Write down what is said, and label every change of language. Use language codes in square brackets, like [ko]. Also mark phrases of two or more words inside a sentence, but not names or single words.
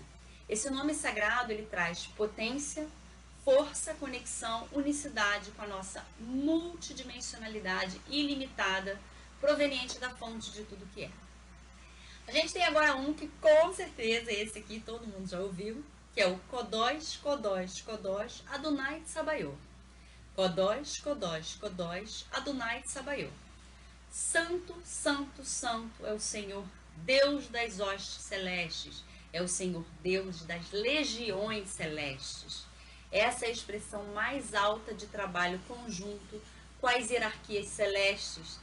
[pt] Esse nome sagrado, ele traz potência, força, conexão, unicidade com a nossa multidimensionalidade ilimitada, proveniente da fonte de tudo que é. A gente tem agora um que com certeza esse aqui todo mundo já ouviu, que é o [he] קדוש, קדוש, קדוש, אדני צבאות. קדוש, קדוש, קדוש, אדני צבאות. [pt] Santo, santo, santo é o Senhor, Deus das hostes celestes, é o Senhor Deus das legiões celestes. Essa é a expressão mais alta de trabalho conjunto com as hierarquias celestes.